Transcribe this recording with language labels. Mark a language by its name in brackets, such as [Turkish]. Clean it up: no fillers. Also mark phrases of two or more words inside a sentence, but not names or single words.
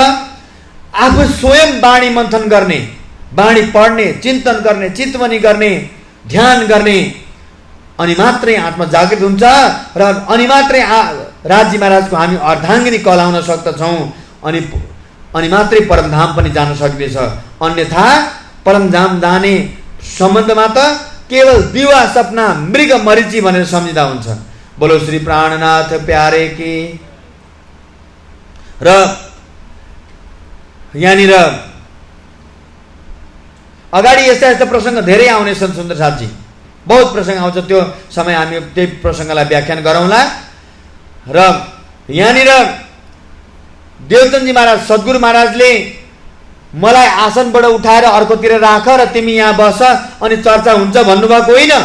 [Nepali] आफू स्वयं बाणी मन्थन गर्ने, बाणी पढ्ने, चिन्तन गर्ने, चितवनी गर्ने, ध्यान गर्ने, अनि मात्रै आत्मा जागृत हुन्छ र अनि मात्रै राज्य महाराजको हामी अर्धाङ्गिनी कहलाउन सक्दछौँ, अनि मात्रै परमधाम पनि जान सकिनेछ। अन्यथा परमधाम जाने सम्बन्धमा त केवल दिवा सपना मृग मरिची भनेर सम्झिँदा हुन्छ। [Hindi] बोलो श्री प्राणनाथ प्यारे की। [Nepali] र यहाँनिर अगाडि यस्ता यस्ता प्रसङ्ग धेरै आउनेछन् सुन्दर साथजी, बहुत प्रसङ्ग आउँछ, त्यो समय हामी त्यही प्रसङ्गलाई व्याख्यान गरौँला। र यहाँनिर देवचन्दजी महाराज सद्गुरु महाराजले मलाई आसनबाट उठाएर अर्कोतिर राख र तिमी यहाँ बस अनि चर्चा हुन्छ भन्नुभएको होइन।